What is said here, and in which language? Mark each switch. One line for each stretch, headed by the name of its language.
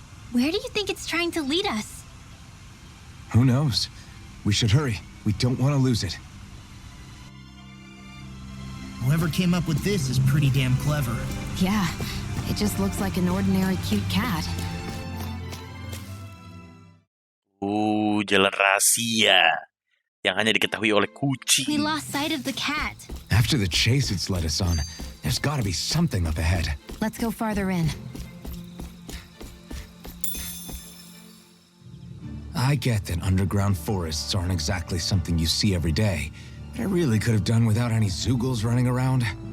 English: Where do you think it's trying to lead us? Who knows? We should hurry. We don't want to lose it. Whoever came up with this is pretty damn clever. Yeah, it just looks like an ordinary cute cat.
Indonesian: Jalan rahasia yang hanya diketahui oleh kucing.
English: We lost sight of the cat. After the chase it's led us on, there's gotta be something up ahead. Let's go farther in. I get that underground forests aren't exactly something you see every day, but I really could have done without any Zoogles running around.